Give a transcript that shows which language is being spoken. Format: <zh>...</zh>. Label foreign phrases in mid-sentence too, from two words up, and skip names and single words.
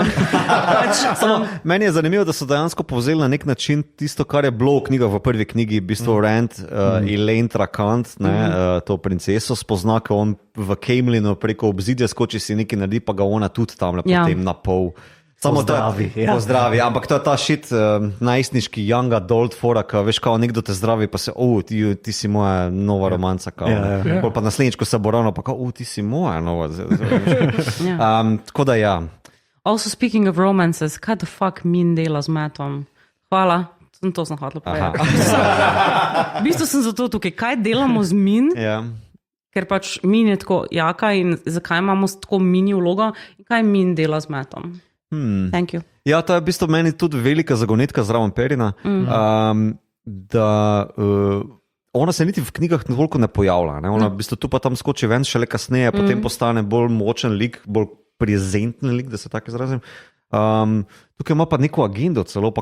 <sl>Meni je zanimivo, da so dejansko povzeli na nek način tisto, kar je bilo v knjigah, v prvi knjigi, v bistvu Rand, Elaine Trakant, to princeso spozna, ko on v Kemlinu preko obzidja skoči si nekaj naredi, pa ga ona tudi tam lepo Ja. potem na pol. Samo Pozdravi, ja. Pozdravi, ampak to je ta šit najstniški</sl> <en>young adult</en> <sl>fora, ko veš, kao nekdo te zdravi, pa se, ti si moja nova romanca, kao. Ja. Pol pa naslednjič, ko se bo ravno, pa kao, ti si moja nova. Ja. Tako da ja.</sl> <en>Also speaking of romances, kaj the fuck</en> <sl>min dela z Mattom? Hvala, to sem hotel povedati. V bistvu sem zato tukaj, kaj delamo z min, Ja. ker pač min je tako jaka in zakaj imamo tako mini vlogo in kaj min dela z Mattom.</sl> <en>Thank you.</en> <sl>Ja, to je v bistvu meni tudi velika zagonetka zraven Perina, da ona se niti v knjigah toliko ne pojavlja. Ne? Ona v bistvu tu pa tam skoči ven, šele kasneje, potem postane bolj močen lik, bolj prezenten lik, da se tako izrazim. Tukaj ima pa neko agendo, celo pa</sl>